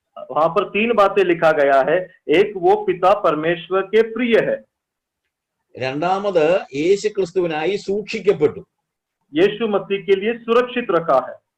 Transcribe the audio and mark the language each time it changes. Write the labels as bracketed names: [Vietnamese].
[Hindi] वहां पर 3 बातें लिखा गया है. एक, वो पिता परमेश्वर के प्रिय है. [Malayalam] രണ്ടാമത്, യേശുക്രിസ്തുവിനായി സൂക്ഷിക്കപ്പെട്ടു. [Hindi] यीशु मसीह के लिए सुरक्षित रखा है.